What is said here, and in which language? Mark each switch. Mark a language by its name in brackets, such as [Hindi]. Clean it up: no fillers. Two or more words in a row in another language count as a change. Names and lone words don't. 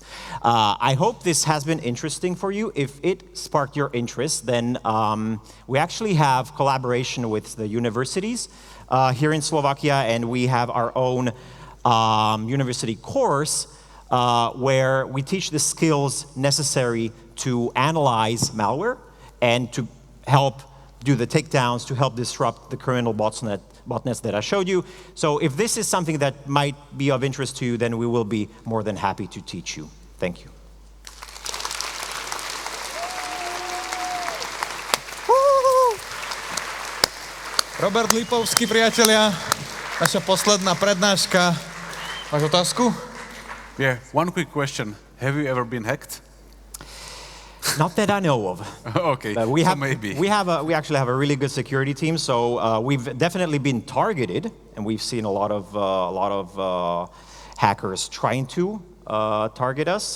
[English] I hope this has been interesting for you. If it sparked your interest, then we actually have collaboration with the universities here in Slovakia, and we have our own university course where we teach the skills necessary to analyze malware and to help do the takedowns, to help disrupt the criminal botnets that I showed you. So if this is something that might be of interest to you, then we will be more than happy to teach you. Thank you. [Slovak] Robert Lipovský, priatelia, naša posledná prednáška. Máš otázku? [English] Yeah, one quick question. Have you ever been hacked? Not that I know of. Okay, we maybe. We actually have a really good security team, so we've definitely been targeted, and we've seen a lot of hackers trying to target us.